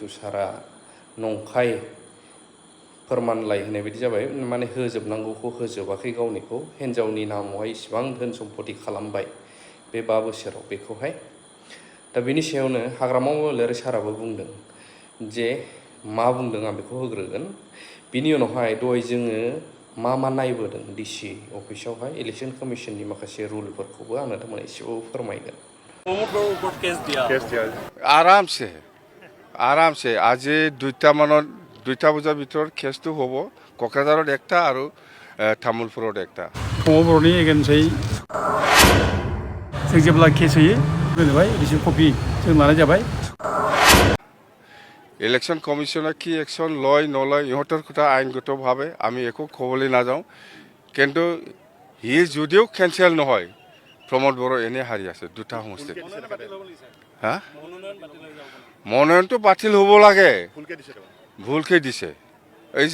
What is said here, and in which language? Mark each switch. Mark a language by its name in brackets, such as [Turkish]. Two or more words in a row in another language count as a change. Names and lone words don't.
[Bodo] सारा नंखाय फोरमानलाइ होनाय बायदि जाबाय माने होजोबनांगौखौ होजोबाखै गावनिखौ हिन्जावनि नामावहाय इसिबां धोन सम्पति खालामबाय बे 5 बोसोराव बेखौहाय दा बेनि सायावनो हाग्रामा महिलारि साराबो बुंदों जे मा बुंदों आं बेखौ होग्रोगोन बिनि उनावहाय दहाय जोङो मा नायबोदों डिसि अफिसावहाय [English] election commission [Bodo] माखासे रुलफोरखौबो आं नोंथांमोन एसेबाबो फोरमायगोन। [Assamese] आराम से আজি 2টা বজাৰ ভিতৰত কেছটো হ'ব কক্ৰাঝাৰত একটা আৰু তামুলপুৰত একটা [Bodo] प्रमद बर'नि एगेन्सै जों जेब्ला केस होयो दोनबाय रिसिभ कपि जों लानाय जाबाय। [English] election commission [Assamese] কি একশন লয় নলয় ইহঁতৰ কথা আইনগতভাৱে আমি একো ক'বলৈ নাযাওঁ কিন্তু হি যদিও কেঞ্চেল নহয় প্ৰমোদ বড়ো এনে হাৰি আছে 2টা সমষ্টিত হা মনোনয়নটো বাতিল হ'ব লাগে ভুলকে দিছে এই